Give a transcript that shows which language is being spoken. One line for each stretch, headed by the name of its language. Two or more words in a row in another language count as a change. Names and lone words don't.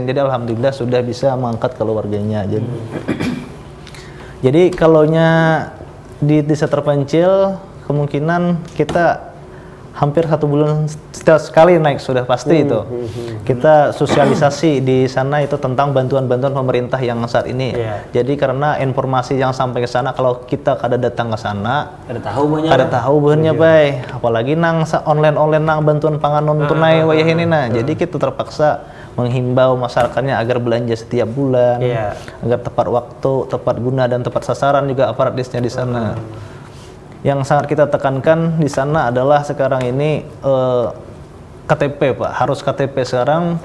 Indonesian: Jadi alhamdulillah sudah bisa mengangkat keluarganya. Jadi kalaunya di desa terpencil kemungkinan kita hampir 1 bulan sekali naik sudah pasti itu. Kita sosialisasi di sana itu tentang bantuan-bantuan pemerintah yang saat ini.
Banjar: Jadi karena informasi yang sampai ke sana, kalau kita kada datang ke sana, kada tahu banyak bay. Apalagi nang online nang bantuan pangan non tunai wayah ini nah.
Indonesian: Jadi kita terpaksa menghimbau masyarakatnya agar belanja setiap bulan, agar tepat waktu, tepat guna dan tepat sasaran juga aparat desnya di sana. Yang sangat kita tekankan di sana adalah sekarang ini KTP, Pak. Harus KTP sekarang.